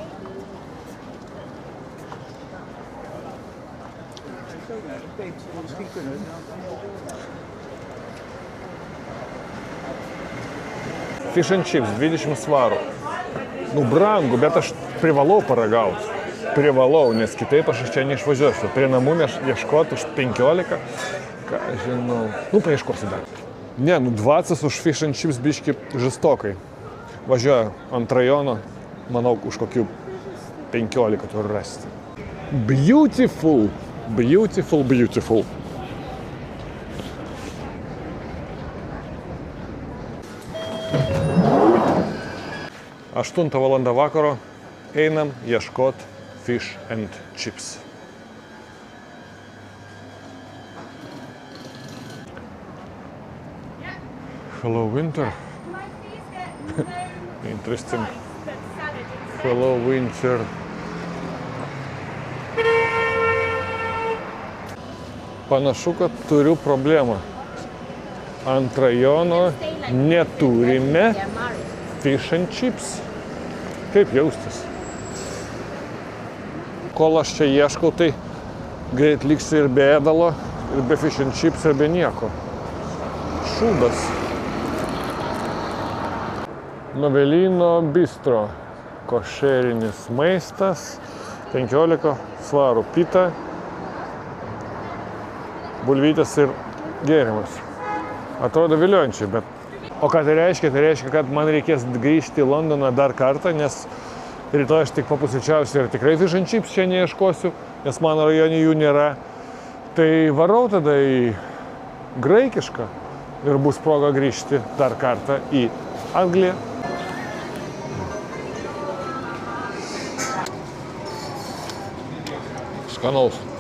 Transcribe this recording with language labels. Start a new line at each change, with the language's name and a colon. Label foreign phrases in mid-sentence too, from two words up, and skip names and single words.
English: Fish and chips, 20 svarų.
Lithuanian: Nu, brangu, bet aš privalau paragauti. Privalau, nes kitaip aš iš čia neišvažiuosiu. Prie namų ieškoti už 15, ką žinau. Nu, paieškosiu dar. Ne, nu 20 už
English: fish and chips
Lithuanian: biški žestokai. Važiuoju ant rajono, manau, už kokių 15 turiu rasti.
English: Beautiful, beautiful, beautiful.
Lithuanian: Aštuntą valandą vakaro einam ieškot
English: fish and chips. Hello, winter. Interesting. Hello, winter.
Lithuanian: Panašu, kad turiu problemą. Ant rajono neturime
English: fish and chips.
Lithuanian: Kaip jaustis? Kol aš čia ieškau, tai greit liksiu ir be ėdalo, ir be
English: fish and chips,
Lithuanian: ir be nieko. Šūdas. Novelino bistro. Košerinis maistas. 15 svarų pita. Bulvytės ir gėrimas. Atrodo viliojančiai, bet... O ką tai reiškia? Tai reiškia, kad man reikės grįžti į Londoną dar kartą, nes rytoj aš tik papusryčiausiu ir tikrai
English: fish and chips
Lithuanian: čia neieškosiu, nes mano rajone jų nėra. Tai varau tada į graikišką ir bus proga grįžti dar kartą į Angliją. Skanaus.